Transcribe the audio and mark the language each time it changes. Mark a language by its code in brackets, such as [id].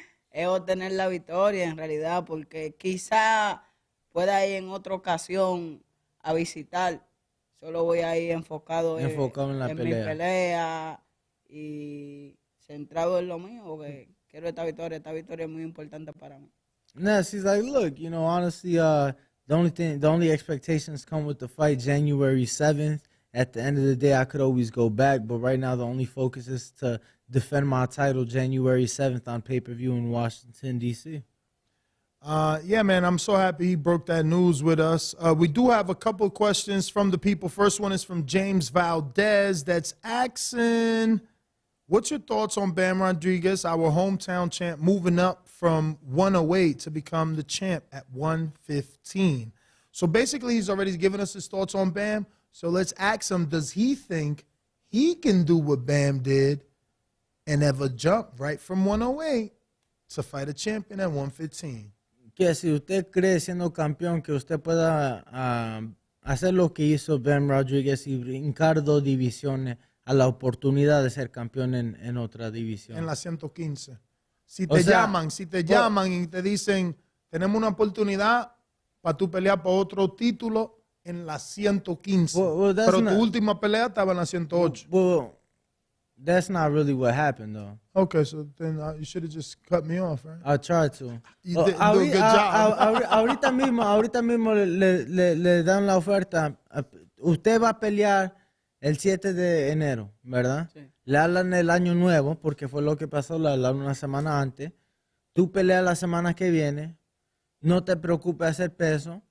[es] Es obtener la victoria en realidad, porque quizá pueda ir en otra ocasión a visitar. Solo voy a ir enfocado en mi pelea y centrado en lo mío, porque quiero esta victoria. Esta victoria es muy importante para mí. [en] No, she's like, look, honestly, The only expectations come with the fight January 7th. At the end of the day, I could always go back, but right now the only focus is to defend my title January 7th on pay-per-view in Washington, D.C. Yeah, man, I'm so happy he broke that news with us. We do have a couple questions from the people. First one is from James Valdez that's asking, what's your thoughts on Bam Rodriguez, our hometown champ, moving up from 108 to become the champ at 115? So basically, he's already given us his thoughts on Bam. So let's ask him, does he think he can do what Bam did and ever jump right from 108 to fight a champion at 115? [es] Que si usted cree siendo campeón que usted pueda hacer lo que hizo Bam Rodriguez y brincar 2 divisiones a la oportunidad de ser campeón en otra división. En la 115. Si te llaman y te dicen, tenemos una oportunidad para tú pelear por otro título en la 115. Pero tu última pelea estaba en la 108. [en] Well, that's not really what happened, though. Okay, so then you should have just cut me off, right? I tried to. You didn't do a good job. [es] Ahorita mismo le dan la oferta. Usted va a pelear el 7 de enero, ¿verdad? Sí. Le hablan el año nuevo, porque fue lo que pasó, le hablaron una semana antes. Tú peleas la semana que viene. No te preocupes hacer peso.